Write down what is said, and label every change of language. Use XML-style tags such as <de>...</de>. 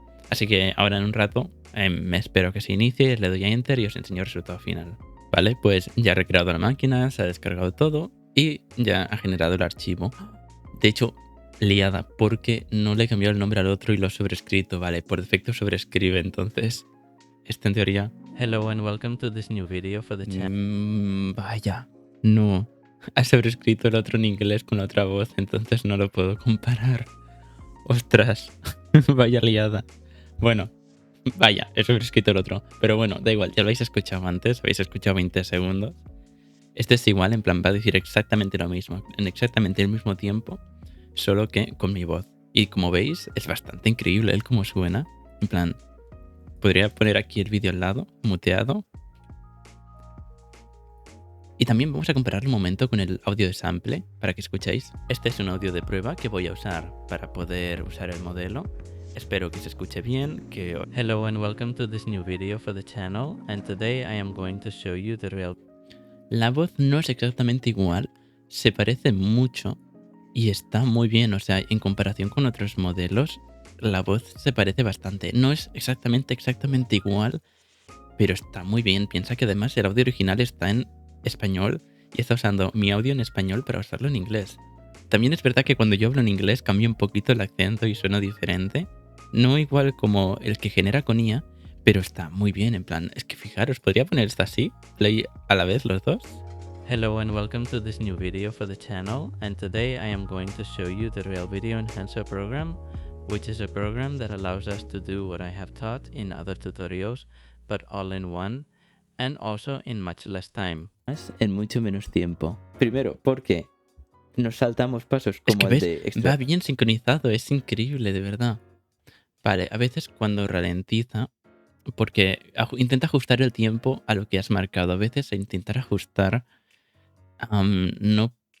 <es>Así que ahora en un rato me espero que se inicie, le doy a enter y os enseño el resultado final. Vale, pues ya he recreado la máquina, se ha descargado todo y ya ha generado el archivo. De hecho, liada, porque no le he cambiado el nombre al otro y lo he sobrescrito. Vale, por defecto sobrescribe, entonces esto en teoría.</es> <en>Hello and welcome to this new video for the channel.</en> <es>Vaya, no. Ha sobrescrito el otro en inglés con otra voz, entonces no lo puedo comparar. Ostras, vaya liada. Bueno, vaya, he sobrescrito el otro. Pero bueno, da igual, ya lo habéis escuchado antes, habéis escuchado 20 segundos. Este es igual, en plan, va a decir exactamente lo mismo, en exactamente el mismo tiempo, solo que con mi voz. Y como veis, es bastante increíble el cómo suena. En plan, podría poner aquí el vídeo al lado, muteado. Y también vamos a comparar un momento con el audio de sample, para que escuchéis. Este es un audio de prueba que voy a usar para poder usar el modelo. Espero que se escuche bien.</es> <en>Hello and welcome to this new video for the channel, and today I am going to show you the real...</en> <es>La voz no es exactamente igual, se parece mucho y está muy bien, o sea, en comparación con otros modelos, la voz se parece bastante. No es exactamente igual, pero está muy bien. Piensa que además el audio original está en español y está usando mi audio en español para usarlo en inglés. También es verdad que cuando yo hablo en inglés cambia un poquito el acento y suena diferente. No igual como el que genera con IA, pero está muy bien, en plan, es que fijaros, podría poner esto así, play a la vez los dos.</es> <en>Hello and welcome to this new video for the channel, and today I am going to show you the Real Video Enhancer program, which is a program that allows us to do what I have taught in other tutorials, but all in one, and also in much less time.</en> <es>En mucho menos tiempo. Primero, porque nos saltamos pasos como es que el de extra. Va bien sincronizado, es increíble, de verdad. Vale, a veces cuando ralentiza, porque intenta ajustar el tiempo a lo que has marcado. A veces intentar ajustar no...</es>